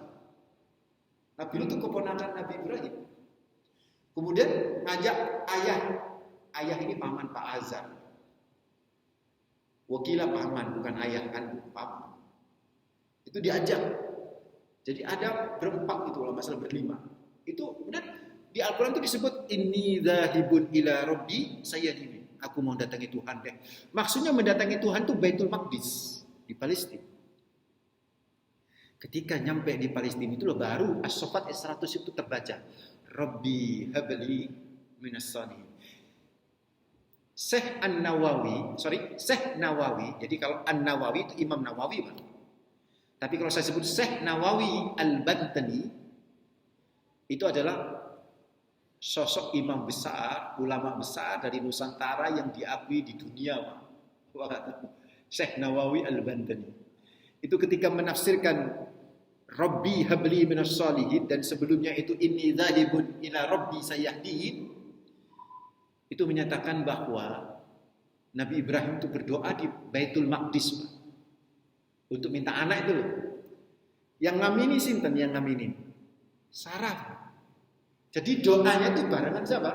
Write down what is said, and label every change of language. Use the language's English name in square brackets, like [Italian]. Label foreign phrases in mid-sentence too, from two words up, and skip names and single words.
[Indonesian] Nabi Lut itu keponakan Nabi Ibrahim. Kemudian ngajak ayah ini paman Pak Azar. Wakila paman, bukan ayah kan, paman. Itu diajak. Jadi ada berempat itu, kalau masalah berlima. Itu kemudian di Al-Quran itu disebut [Arabic] Inni dzahibun ila rabbi sayahdini. [Indonesian] Aku mau datangi Tuhan deh. Maksudnya mendatangi Tuhan itu Baitul Maqdis di Palestina. Ketika nyampe di Palestina itu loh baru As-Saffat ayat 100 itu terbaca. [Arabic] Rabbi habli minas salihin. [Indonesian] Syekh Nawawi. Jadi kalau An-Nawawi itu Imam Nawawi Pak. Tapi kalau saya sebut Syekh Nawawi Al-Bantani itu adalah sosok imam besar, ulama besar dari Nusantara yang diakui di dunia Pak. Syekh Nawawi Al-Bantani. Itu ketika menafsirkan [Arabic] Rabbi habli minas salihin [Indonesian] dan sebelumnya itu [Arabic] inni dzahibun ila rabbi sayahdin, [Indonesian] itu menyatakan bahwa Nabi Ibrahim itu berdoa di Baitul Maqdis Pak, untuk minta anak itu loh. Yang ngamini sinten yang ngamini? Sarah. Jadi doanya itu barengan siapa?